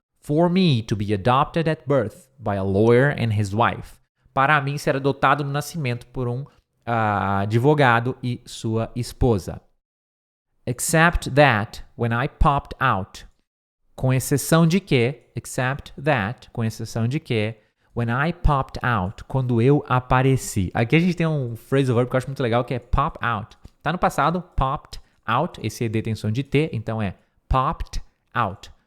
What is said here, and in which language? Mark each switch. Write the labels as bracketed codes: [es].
[en] For me to be adopted at birth by a lawyer and his wife. [pt] Para mim ser adotado no nascimento por um advogado e sua esposa. [en] Except that when I popped out. [pt] Com exceção de que, [en] except that, [pt] com exceção de que, [en] when I popped out, [pt] quando eu apareci. Aqui a gente tem um phrasal verb que eu acho muito legal, que é pop out. Tá no passado, popped out, esse ED tem som de T, então é popped out.